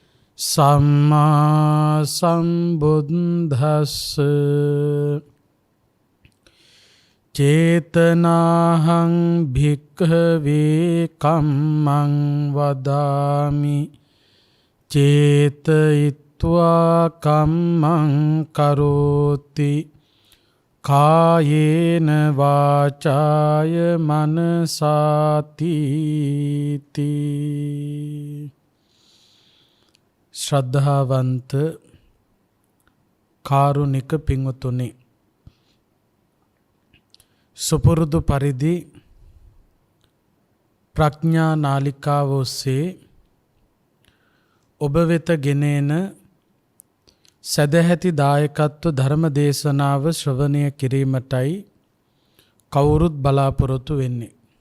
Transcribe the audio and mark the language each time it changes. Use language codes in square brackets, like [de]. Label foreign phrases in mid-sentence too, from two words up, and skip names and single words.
[pi] සම්මා සම්බුද්දස්ස චේතනාහං භික්ඛවේ කම්මං වදාමි චේතයිත්වා කම්මං කරෝති කායේන වාචාය මනසාතිති. [si] ශ්‍රද්ධාවන්ත කාරුණික පින්වතුනි, සුපුරුදු පරිදි ප්‍රඥා නාලිකාව ඔස්සේ ඔබ වෙත ගෙනෙන සදැහැති දායකත්ව ධර්ම දේශනාව ශ්‍රවණය කිරීමටයි කවුරුත් බලාපොරොත්තු වෙන්නේ.